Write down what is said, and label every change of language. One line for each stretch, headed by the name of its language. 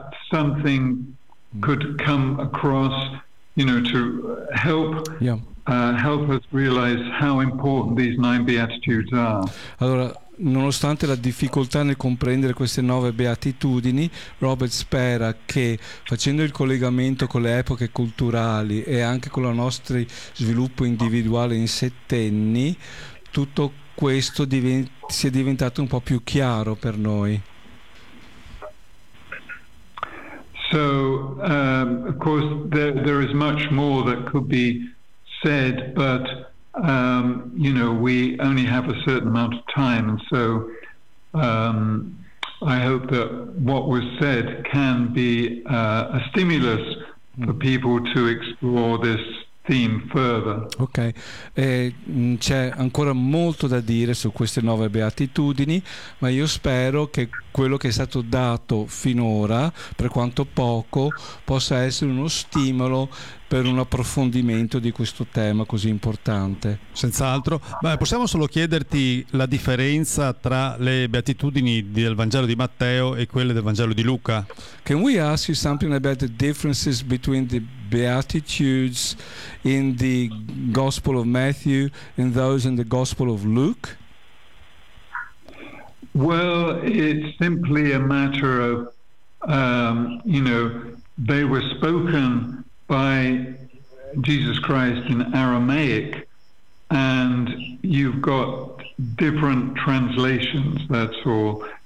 English: something could come across, you know, to help help us realize how important these nine beatitudes are.
Italian: Allora, nonostante la difficoltà nel comprendere queste nove beatitudini, Robert spera che, facendo il collegamento con le epoche culturali e anche con il nostro sviluppo individuale in settenni, tutto questo sia diventato un po' più chiaro per noi.
English: So of course there is much more that could be said, but you know, we only have a certain amount of time, and so I hope that what was said can be a stimulus for people to explore this theme further.
Italian: Ok, c'è ancora molto da dire su queste nove beatitudini, ma io spero che quello che è stato dato finora, per quanto poco, possa essere uno stimolo per un approfondimento di questo tema così importante. Senz'altro. Beh, possiamo solo chiederti la differenza tra le beatitudini del Vangelo di Matteo e quelle del Vangelo di Luca?
English: Can we ask you something about the differences between the beatitudes in the Gospel of Matthew and those in the Gospel of Luke? Well, it's simply a matter of, you know, they were spoken by Jesus Christ in Aramaic, and you've got different translations, that's all.